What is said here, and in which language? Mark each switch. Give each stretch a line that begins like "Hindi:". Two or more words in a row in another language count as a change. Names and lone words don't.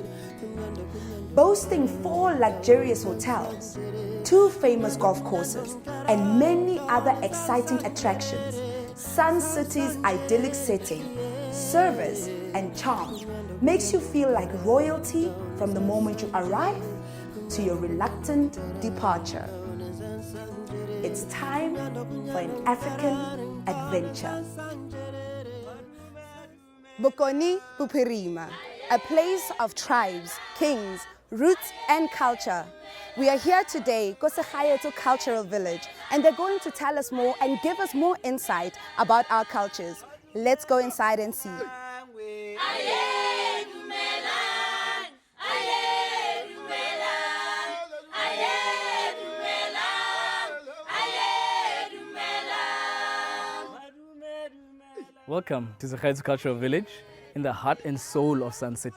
English: Boasting 4 luxurious hotels, 2 famous golf courses, and many other exciting attractions, Sun City's idyllic setting, service, and charm makes you feel like royalty from the moment you arrive to your reluctant departure. It's time for an African adventure. Bokone Bophirima, a place of tribes, kings, roots, and culture. We are here today, Koseghaetso Cultural Village, and they're going to tell us more and give us more insight about our cultures. Let's go inside and see. Welcome to Saghaetso Cultural Village in the heart and soul of Sun City.